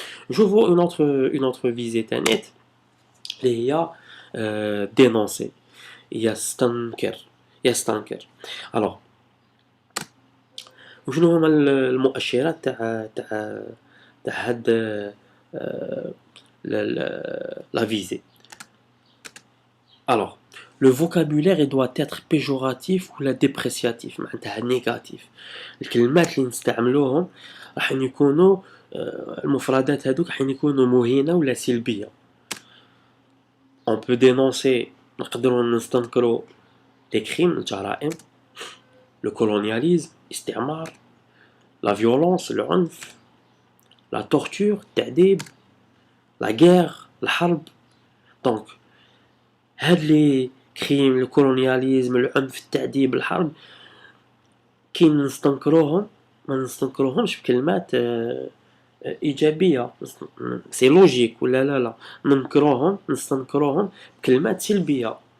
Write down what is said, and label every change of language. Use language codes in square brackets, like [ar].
[ar] نشوفوا اون اوتر فيزي تانيت اللي هي دينونسي يستنكر. الوغ وشنو هما المؤشرات تاع هاد la visée. [fr] Alors, le vocabulaire il doit être péjoratif ou dépréciatif معناتها négatif. [ar] الكلمات اللي نستعملوهم راح يكونوا المفردات هذوك راح يكونوا مهينة ولا سلبية. [fr] on peut dénoncer [ar] نقدروا نستنكروا [fr] les crimes الجرائم le colonialisme استعمار la violence العنف la torture التعذيب la guerre الحرب. [ar] donc هاد لي كريم الكولونياليزم العنف التعذيب الحرب كي نستنكروهم ما نستنكروهمش بكلمات ايجابيه سي لوجيك ولا لا نستنكروهم بكلمات سلبيه.